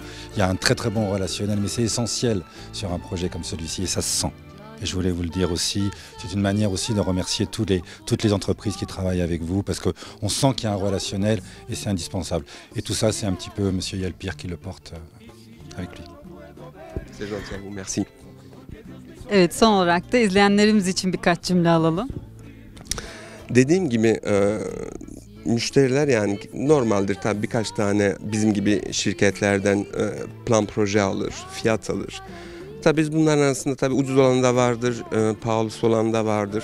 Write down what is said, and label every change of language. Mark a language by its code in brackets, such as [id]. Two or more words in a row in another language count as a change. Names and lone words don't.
[fr] Il y a un très très bon relationnel, mais c'est essentiel sur un projet comme celui-ci et ça se sent. Et je voulais vous le dire aussi, c'est une manière aussi de remercier toutes les entreprises qui travaillent avec vous parce qu'on sent qu'il y a un relationnel et c'est indispensable. Et tout ça, c'est un petit peu M. Yalpir qui le porte avec lui. C'est gentil à vous, merci. [tr] Evet, son olarak da izleyenlerimiz için birkaç cümle alalım. Dediğim gibi müşteriler yani normaldir tabii birkaç tane bizim gibi şirketlerden plan proje alır, fiyat alır. Tabii biz bunların arasında tabii ucuz olan da vardır, pahalısı olan da vardır.